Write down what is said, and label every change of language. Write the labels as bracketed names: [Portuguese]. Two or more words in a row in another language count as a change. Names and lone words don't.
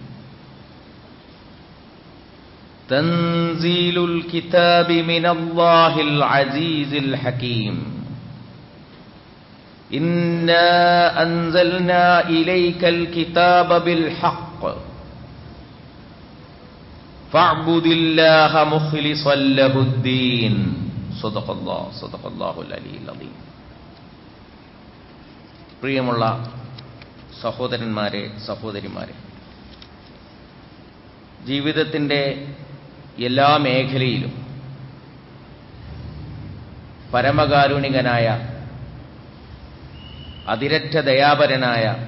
[Arabic] تنزيل الكتاب من الله العزيز الحكيم إنا أنزلنا إليك الكتاب بالحق فاعبد الله مخلصا له الدين صدق الله العلي العظيم. [Malayalam] പ്രിയമുള്ള സഹോദരന്മാരെ, സഹോദരിമാരെ, ജീവിതത്തിൻ്റെ എല്ലാ മേഖലയിലും പരമകാരുണികനായ അതിരറ്റ ദയാപരനായ